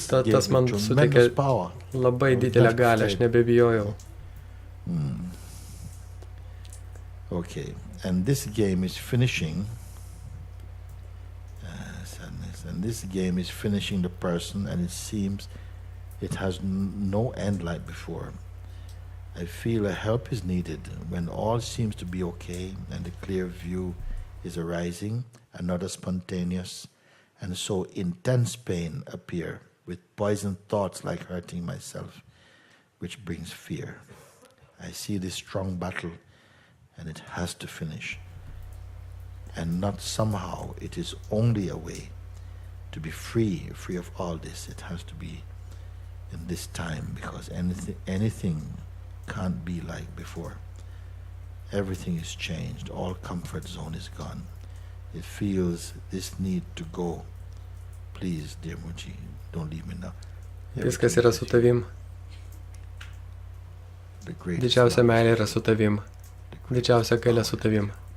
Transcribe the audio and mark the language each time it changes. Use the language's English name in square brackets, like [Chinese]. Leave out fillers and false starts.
[Lithuanian] Tas man suteikė labai didelę galę, aš nebebijojau. [English] Okay, and this game is finishing. Sadness. And this game is finishing the person, and it seems it has no end like before. I feel a help is needed when all seems to be okay and the clear view is arising. Another spontaneous and so intense pain appear with poisoned thoughts like hurting myself, which brings fear. I see this strong battle, and it has to finish. And not somehow, it is only a way to be free of all this. It has to be in this time, because anything can't be like before. Everything is changed. All comfort zone is gone. It feels this need to go. Please, dear Muji, don't leave me now. [Lithuanian] Viskas yra su tavim. Didžiausia meilė yra su tavim. Didžiausia galia su tavim.